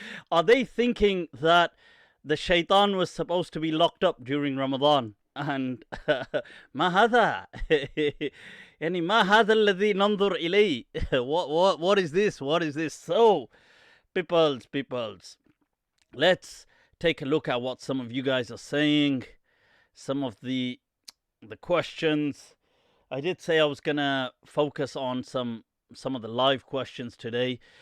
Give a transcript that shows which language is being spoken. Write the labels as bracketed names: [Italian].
[English] Are they thinking that the shaitan was supposed to be locked up during Ramadan? [Arabic] And ما هذا يعني ما هذا الذي ننظر إليه. [English] What is this? So peoples, let's take a look at what some of you guys are saying. Some of the questions. I did say I was gonna focus on some of the live questions today.